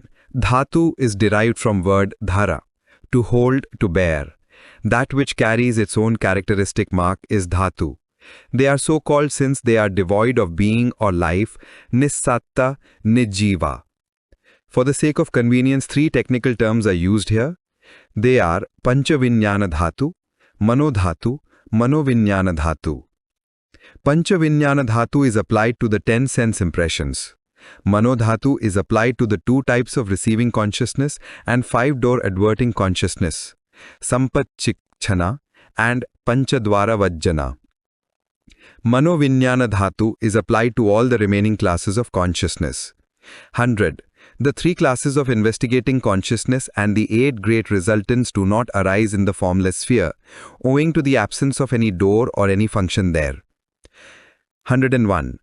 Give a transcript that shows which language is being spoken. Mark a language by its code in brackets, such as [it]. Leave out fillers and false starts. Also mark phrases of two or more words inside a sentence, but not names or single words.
[en] Dhatu is derived from word dhara, to hold, to bear. That which carries its own characteristic mark is dhatu. They are so called since they are devoid of being or life, [pi] nissatta, nijjiva. [en] For the sake of convenience, three technical terms are used here. They are [pi] panchavinyana dhatu, manodhatu, manovinyana dhatu. Panchavinyana dhatu [en] is applied to the 10 sense impressions. Manodhatu is applied to the 2 types of receiving consciousness and 5-door adverting consciousness, sampachikchana and [pi] panchadwara vajjana. Manovinyana dhatu [en] is applied to all the remaining classes of consciousness. 100. The 3 classes of investigating consciousness and the 8 great resultants do not arise in the formless sphere, owing to the absence of any door or any function there. 101.